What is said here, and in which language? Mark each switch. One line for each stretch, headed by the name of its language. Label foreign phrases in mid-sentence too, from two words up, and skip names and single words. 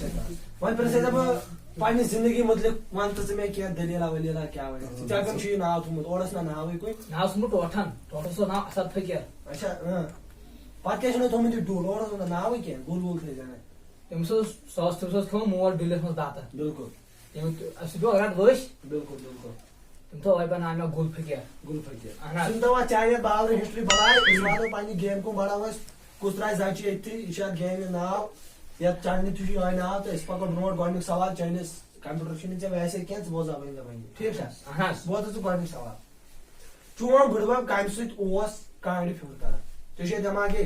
Kashmiri: وۄنۍ پرژھے ژےٚ بہٕ پننہِ زندگی متعلق ون تہٕ ژٕ مےٚ کینٛہہ دٔلیٖلا ؤلیٖلا کیٛاہ وَنہِ ژےٚ کٔمۍ چھُ یہِ ناو تھوٚومُت اورٕ ٲس نا ناوٕے کُنہِ ناو چھُس بہٕ ٹوٹھن اوس ناو اسد فقیر اچھا پتہٕ کیٛاہ چھُنہٕ تھوٚومُت یہِ ڈُل اورٕ اوس نہٕ ناوٕے کینٛہہ گُل وُل تھٲے زٮ۪نہٕ تٔمِس اوس کھیوٚمُت مول ڈُلِس منٛز دتہٕ بِلکُل سُہ پیوٚو رٹ ؤسۍ بِلکُل بِلکُل تٔمۍ تھوٚو وۄنۍ بناو مےٚ گُل فقیر گُل فقیر اہن حظ ژٕ دپان چانہِ باورٕ ہسٹری بڑاے أسۍ واتو پننہِ گیم کُن بڑاوو أسۍ کُس ترٛایہِ زچہِ ییٚتھی یہِ چھُ اتھ گیمہِ ناو یتھ چانہِ تہِ چھُ یِہوے ناو تہٕ أسۍ پکو برونٛٹھ گۄڈنیُک سوال چٲنِس کمپیوٹر چھُنہٕ ژےٚ ویسے کینٛہہ ژٕ بوزا وۄنۍ دپان ٹھیٖک چھا اہن حظ بوزا ژٕ گۄڈنیُک سوال چون بٕڈبب کمہِ سۭتۍ اوس کانٛگرِ پھیُر کران ژےٚ چھے دٮ۪ماغے